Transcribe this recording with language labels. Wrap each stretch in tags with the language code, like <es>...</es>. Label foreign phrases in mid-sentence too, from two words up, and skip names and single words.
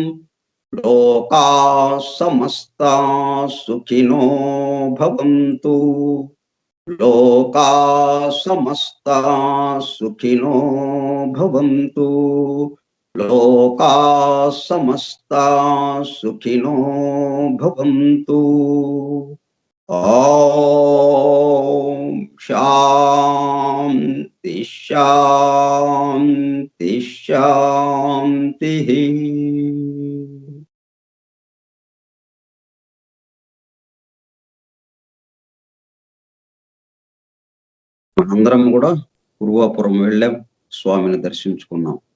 <sa>లోకాః సమస్తాః సుఖినో భవంతు. లోకాః సమస్తాః సుఖినో భవంతు. లోకాః సమస్తాః సుఖినో భవంతు. ఓం శాంతి శాంతి శాంతి.</sa> <te>అందరం కూడా పూర్వాపురం వెళ్ళాం, స్వామిని దర్శించుకున్నాం.</te>